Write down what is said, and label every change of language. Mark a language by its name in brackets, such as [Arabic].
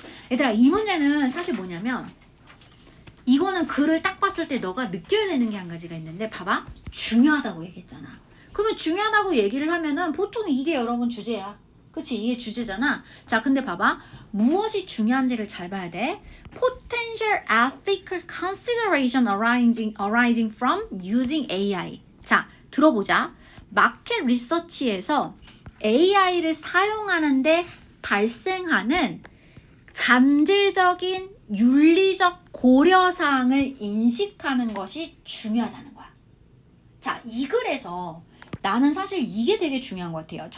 [Korean] 얘들아, 이 문제는 사실 뭐냐면 이거는 글을 딱 봤을 때 너가 느껴야 되는 게 한 가지가 있는데 봐봐. 중요하다고 얘기했잖아. 그러면 중요하다고 얘기를 하면은 보통 이게 여러분 주제야. 그치? 이게 주제잖아. 자, 근데 봐봐. 무엇이 중요한지를 잘 봐야 돼. [English] Potential ethical consideration arising from using AI. [Korean] 자, 들어보자. 마켓 리서치에서 AI를 사용하는데 발생하는 잠재적인 윤리적 고려사항을 인식하는 것이 중요하다는 거야. 자, 이 글에서 나는 사실 이게 되게 중요한 것 같아요.